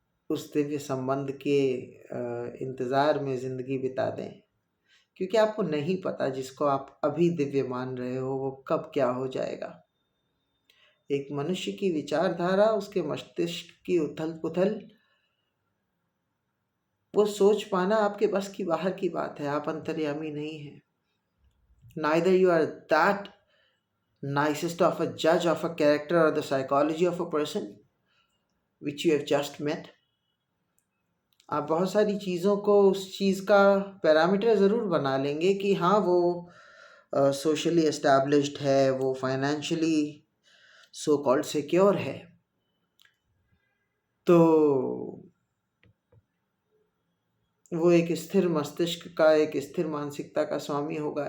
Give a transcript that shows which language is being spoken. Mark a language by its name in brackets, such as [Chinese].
[Hindi] उस दिव्य संबंध के इंतज़ार में ज़िंदगी बिता दें, क्योंकि आपको नहीं पता जिसको आप अभी दिव्य मान रहे हो वो कब क्या हो जाएगा। एक मनुष्य की विचारधारा, उसके मस्तिष्क की उथल पुथल, वो सोच पाना आपके बस की बाहर की बात है। आप अंतर्यामी नहीं हैं। [English] Neither you are that nicest of a judge of a character or the psychology of a person which you have just met. [Hindi] आप बहुत सारी चीज़ों को उस चीज़ का पैरामीटर ज़रूर बना लेंगे कि हाँ वो सोशली एस्टैब्लिश्ड है, वो फाइनेंशियली सो कॉल्ड सिक्योर है, तो वो एक स्थिर मस्तिष्क का, एक स्थिर मानसिकता का स्वामी होगा।